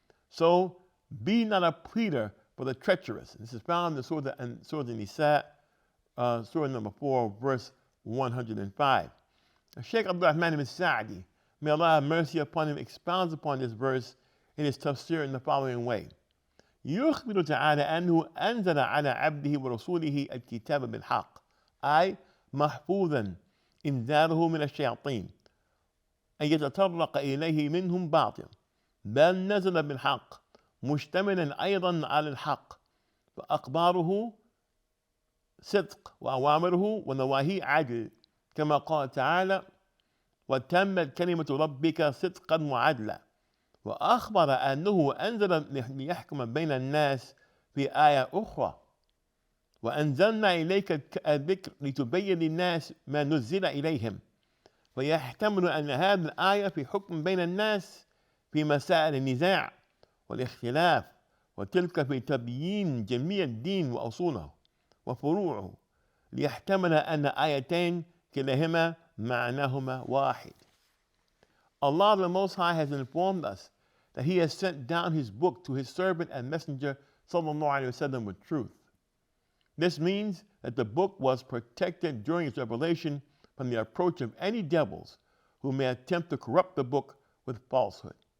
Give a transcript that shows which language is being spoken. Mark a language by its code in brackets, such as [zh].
[en] So be not a pleader for the treacherous. This is found in Surah An-Nisa, Surah number 4, verse 105. Sheikh Abdul Rahman ibn Sa'di, may Allah have mercy upon him, expounds upon this verse in his tafsir in the following way. [ar] يخبر تعالى أنه أنزل على عبده ورسوله الكتاب بالحق أي محفوظا إنزاله من الشياطين أن يتطرق إليه منهم باطل بل نزل بالحق مشتملا أيضا على الحق فأخباره صدق وأوامره ونواهيه عدل كما قال تعالى وتمت كلمة ربك صدقا وعدلا، وأخبر أنه أنزل ليحكم بين الناس في آية أخرى وأنزلنا إليك الذكر لتبين للناس ما نزل إليهم، ويحتمل أن هذه الآية في حكم بين الناس في مسائل النزاع والاختلاف، وتلك في تبيين جميع الدين وأصوله وفروعه، ليحتمل أن آيتين كلاهما معناهما واحد. [en] Allah the Most High has informed us that He has sent down His book to His servant and messenger sallallahu alaihi wasallam with truth. This means that the book was protected during its revelation from the approach of any devils who may attempt to corrupt the book with falsehood.